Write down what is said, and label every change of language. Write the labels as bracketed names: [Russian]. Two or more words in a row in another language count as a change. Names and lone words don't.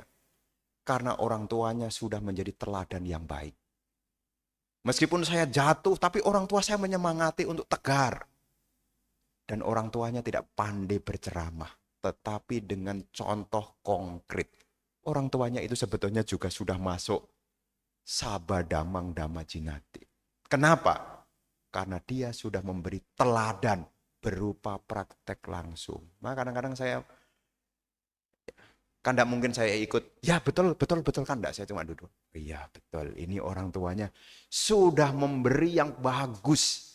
[Indonesian] Karena orang tuanya sudah menjadi teladan yang baik. Meskipun saya jatuh, tapi orang tua saya menyemangati untuk tegar. Dan orang tuanya tidak pandai berceramah. Tetapi dengan contoh konkret. Orang tuanya itu sebetulnya juga sudah masuk [Pali] sabadamang dhamma jinati. [Indonesian] Kenapa? Karena dia sudah memberi teladan berupa praktek langsung. Maka kadang-kadang saya kan tidak mungkin saya ikut, ya betul kan enggak, saya cuma duduk. Iya betul, ini orang tuanya sudah memberi yang bagus.